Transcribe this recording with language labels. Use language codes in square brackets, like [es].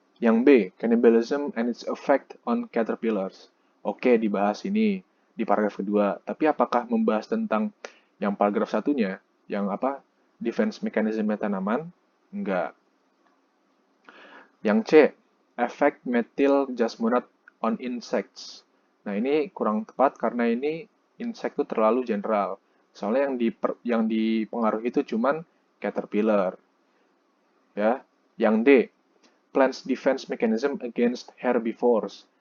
[en] Yang B, cannibalism and its effect on caterpillars. [id] Oke, dibahas ini di paragraf kedua. Tapi apakah membahas tentang yang paragraf satunya? Yang apa? Defense mechanism-nya tanaman? Enggak. [en] Yang C, effect methyl jasmonate on insects. [id] Nah, ini kurang tepat karena ini insect itu terlalu general. Soalnya yang dipengaruhi itu cuman caterpillar. Ya. [en] Yang D, plants defense mechanism against herbivores.